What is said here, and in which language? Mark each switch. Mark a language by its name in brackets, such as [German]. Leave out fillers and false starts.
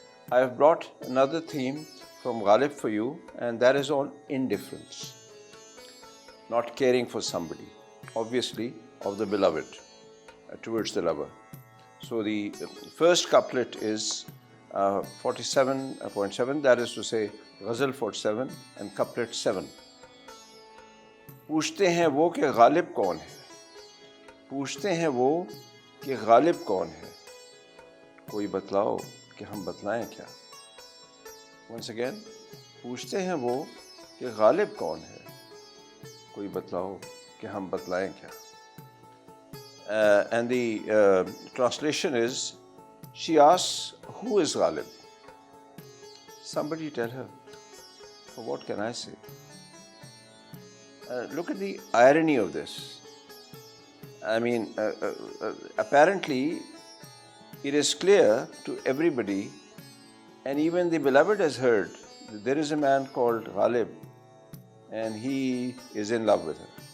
[English] I have brought another theme from Ghalib for you, and that is on indifference. Not caring for somebody, obviously of the beloved, towards the lover. So the first couplet is 47.7, that is to say Ghazal 47 and couplet 7. [Urdu] پوچھتے ہیں وہ کہ غالب کون ہے، پوچھتے ہیں وہ کہ غالب کون ہے، کوئی بتلاؤ کہ ہم بتلائیں کیا. [English] once again, [Urdu] پوچھتے ہیں وہ کہ غالب کون ہے، کوئی بتلاؤ کہ ہم بتلائیں کیا. [English] And the translation is, she asks, who is Ghalib? Somebody tell her. So what can I say? Look at the irony of this. I mean, apparently it is clear to everybody, and even the beloved has heard, that there is a man called Ghalib and he is in love with her.